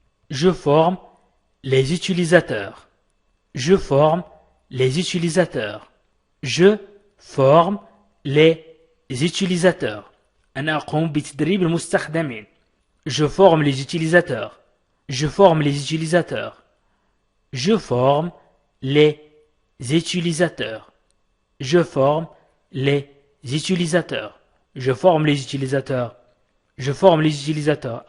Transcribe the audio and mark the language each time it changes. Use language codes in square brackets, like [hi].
[fr] Je forme les utilisateurs. Je forme les utilisateurs. Je forme les utilisateurs. [ar] أنا أقوم بتدريب المستخدمين. [fr] Je forme les utilisateurs. Je forme les utilisateurs. Je forme les utilisateurs. Je forme les utilisateurs. Je forme les utilisateurs. Je forme les utilisateurs.